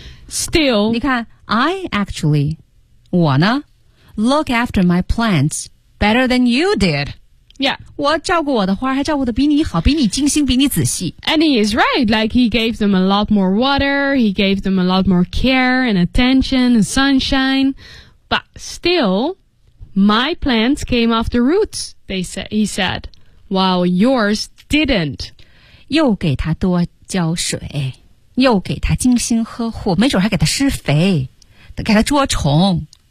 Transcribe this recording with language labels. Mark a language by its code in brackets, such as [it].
[en] Still, [zh] 你看 [en] I actually, [zh] 我呢 [en] look after my plants better than you did. Yeah. [zh] 我照顾我的花还照顾得比你好比你精心比你仔细。 [en] And he is right, like he gave them a lot more water, he gave them a lot more care and attention and sunshine. But still, my plants came off the roots, he said, while yours didn't. [zh] 又给他多浇水。又给他精心呵护，没准还给他施肥，给他捉虫。